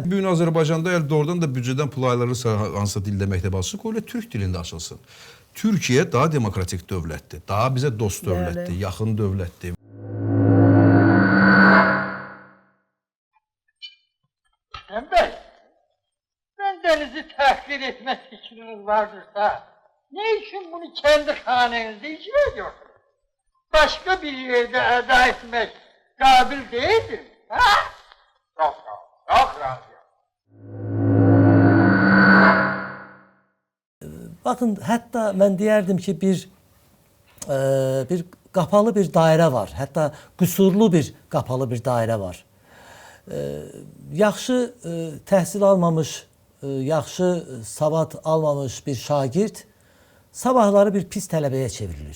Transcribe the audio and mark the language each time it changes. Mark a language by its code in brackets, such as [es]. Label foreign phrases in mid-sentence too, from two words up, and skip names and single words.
[az] Bu gün Azərbaycanda əgər doğrudan da büdcədən pul ayrılırsa, hansısa dildə məktəb açılsın, qoyla türk dilində açılsın. Türkiyə daha demokratik dövlətdir, daha bizə dost dövlətdir, yaxın dövlətdir. Əmbək, [tr] ben denizi tahkir etme fikriniz vardırsa, ne için bunu kendi hanenizde icra ediyorsunuz? Başka bir yerde eda etmek kabil değildir. Ha? Çok razıyım. [az] Baxın, hətta mən deyərdim ki, bir qapalı bir dairə var. Hətta qüsurlu bir qapalı bir dairə var. Yaxşı təhsil almamış, yaxşı savad almamış bir şagird sabahları bir pis tələbəyə çevrilir.